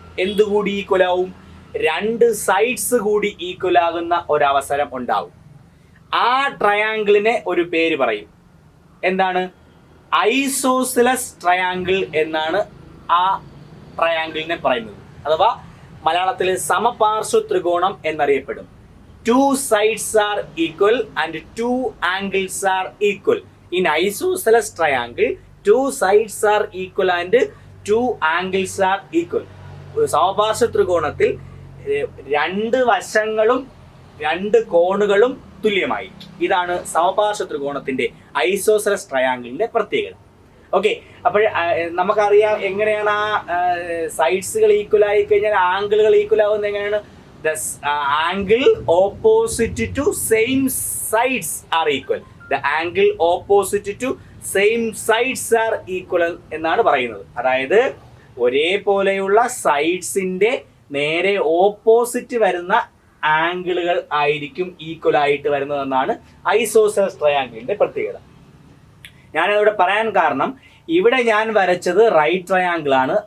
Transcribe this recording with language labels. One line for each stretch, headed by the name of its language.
Malayalam: എന്തുകൂടി equal ആവും? രണ്ട് sides കൂടി ഈക്വൽ ആകുന്ന ഒരവസരം ഉണ്ടാവും. ആ ട്രയാങ്കിളിനെ ഒരു പേര് പറയും. എന്താണ്? ഐസോസിലസ് ട്രയാങ്കിൾ എന്നാണ് ആ ട്രയാങ്കിളിനെ പറയുന്നത്. അഥവാ മലയാളത്തിൽ സമപാർശ്വ ത്രികോണം എന്നറിയപ്പെടും.
English: 2 sides are equal and 2 angles are equal. In isosceles triangle, 2 sides are equal and 2 angles are equal.
Malayalam: സമപാർശ്വ ത്രികോണത്തിൽ രണ്ട് വശങ്ങളും രണ്ട് കോണുകളും തുല്യമായി. ഇതാണ് സമപാർശ്വ ത്രികോണത്തിന്റെ ഐസോസെലസ് ട്രയാങ്കിളിന്റെ പ്രത്യേകത. ഓക്കെ, അപ്പോൾ നമുക്കറിയാം എങ്ങനെയാണ് ആ സൈഡ്സുകൾ ഈക്വൽ ആയി കഴിഞ്ഞാൽ ആംഗിളുകൾ ഈക്വൽ ആവുന്നത് എങ്ങനെയാണ്?
English: The angle opposite to same sides are equal. The angle opposite to same sides are equal
Malayalam: എന്നാണ് പറയുന്നത്. അതായത് ഒരേപോലെയുള്ള സൈഡ്സിന്റെ നേരെ ഓപ്പോസിറ്റ് വരുന്ന ആംഗിളുകൾ ആയിരിക്കും ഈക്വൽ ആയിട്ട് വരുന്നതെന്നാണ് ഐസോസെലസ് ട്രയാങ്കിളിന്റെ പ്രത്യേകത. ഞാനതിവിടെ പറയാൻ കാരണം, ഇവിടെ ഞാൻ വരച്ചത് റൈറ്റ് ട്രയാങ്കിൾ ആണ്.